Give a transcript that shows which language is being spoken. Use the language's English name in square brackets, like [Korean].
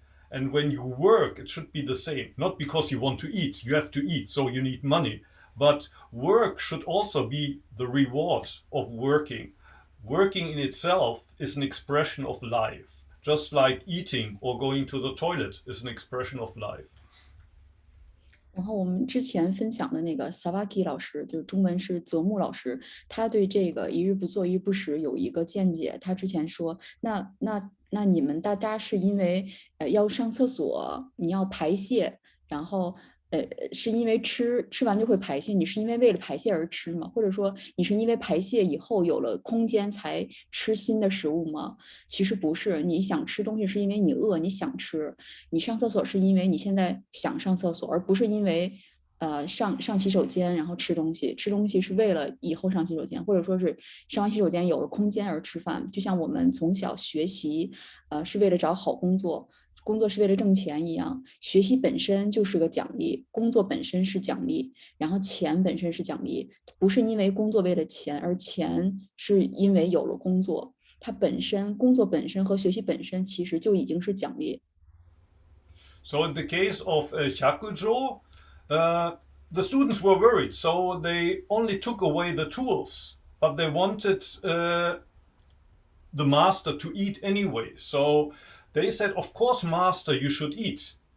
[English] And when you work, it should be the same. Not because you want to eat. You have to eat, so you need money. But work should also be the reward of working. Working in itself is an expression of life. Just like eating or going to the toilet is an expression of life. [Chinese] 然后我们之前分享的那个 Sawaki 老师，就是中文是泽木老师，他对这个一日不做一日不食有一个见解。他之前说，那你们大家是因为要上厕所，你要排泄，然后是因为吃完就会排泄，你是因为为了排泄而吃吗？或者说你是因为排泄以后有了空间才吃新的食物吗？其实不是，你想吃东西是因为你饿，你想吃；你上厕所是因为你现在想上厕所，而不是因为上洗手间然后吃东西。吃东西是为了以后上洗手间，或者说是上完洗手间有了空间而吃饭。就像我们从小学习，是为了找好工作。工作是为了挣钱一样，学习本身就是个奖励，工作本身是奖励，然后钱本身是奖励，不是因为工作为了钱，而钱是因为有了工作，它本身工作本身和学习本身其实就已经是奖励。 [English] So in the case of Hyakujo, the students were worried, so they only took away the tools, but they wanted the master to eat anyway. So they said, of course, master, you should eat.